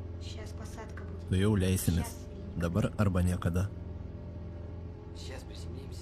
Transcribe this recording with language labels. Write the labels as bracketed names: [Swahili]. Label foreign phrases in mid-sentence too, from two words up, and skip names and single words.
[Russian] Сейчас посадка будет. [Lithuanian] Tu jau leisimės. Dabar arba niekada. [Russian] Сейчас приземлимся.